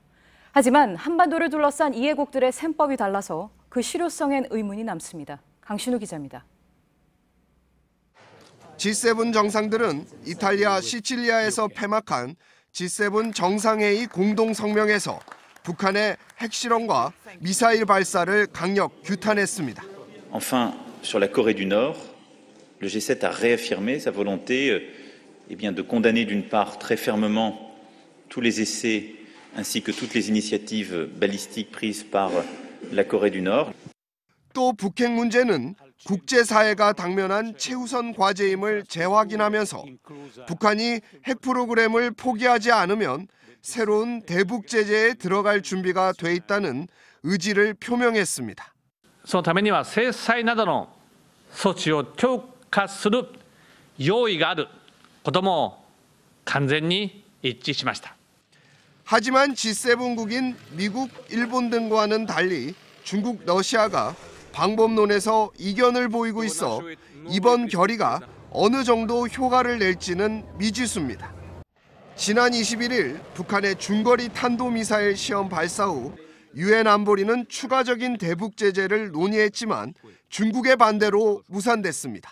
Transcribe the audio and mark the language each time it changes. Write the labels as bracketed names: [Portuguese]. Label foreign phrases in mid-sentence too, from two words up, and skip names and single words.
[Korean] 하지만 한반도를 둘러싼 이해국들의 셈법이 달라서 그 실효성엔 의문이 남습니다. 강신우 기자입니다. G7 정상들은 이탈리아 시칠리아에서 폐막한 G7 정상회의 공동성명에서 북한의 핵실험과 미사일 발사를 강력 규탄했습니다. [French] Enfin, sur la Corée du Nord, le G7 a réaffirmé sa volonté de condamner d'une part très fermement tous les essais ainsi que toutes les initiatives balistiques prises par la Corée du Nord. [Korean] 또 북핵 문제는 국제사회가 당면한 최우선 과제임을 재확인하면서 북한이 핵 프로그램을 포기하지 않으면 새로운 대북 제재에 들어갈 준비가 돼 있다는 의지를 표명했습니다. [Japanese] そのためには制裁などの措置を強化する用意があることも完全に一致しました。 [Korean] 하지만 G7국인 미국, 일본 등과는 달리 중국, 러시아가 방법론에서 이견을 보이고 있어 이번 결의가 어느 정도 효과를 낼지는 미지수입니다. 지난 21일 북한의 중거리 탄도미사일 시험 발사 후 유엔 안보리는 추가적인 대북 제재를 논의했지만 중국의 반대로 무산됐습니다.